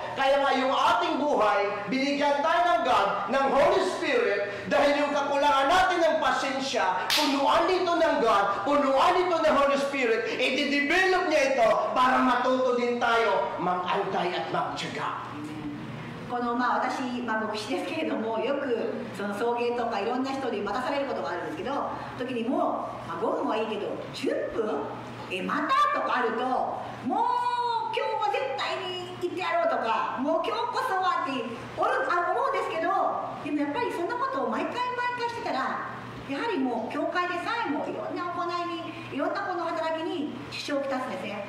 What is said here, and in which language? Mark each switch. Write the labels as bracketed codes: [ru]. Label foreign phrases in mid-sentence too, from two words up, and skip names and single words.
[tl] Kaya nga yung ating buhay, binigyan tayo ng God, ng [en] Holy Spirit, [tl] dahil yung kakulangan natin ng pasensya, punuan dito ng God, punuan dito ng [en] Holy Spirit, [tl] i-develop niya ito para matuto din tayo mag-antay at magtyaga. [ja] この私、牧師ですけれども、よくその送迎とかいろんな人に待たされることがあるんですけど、時にもう、5分はいいけど10分またとかあると、もう今日は絶対に行ってやろうとか、もう今日こそはって思うんですけど、でもやっぱりそんなことを毎回してたら、やはりもう教会でさえもいろんな行いに、いろんなこの働きに支障をきたすんですね。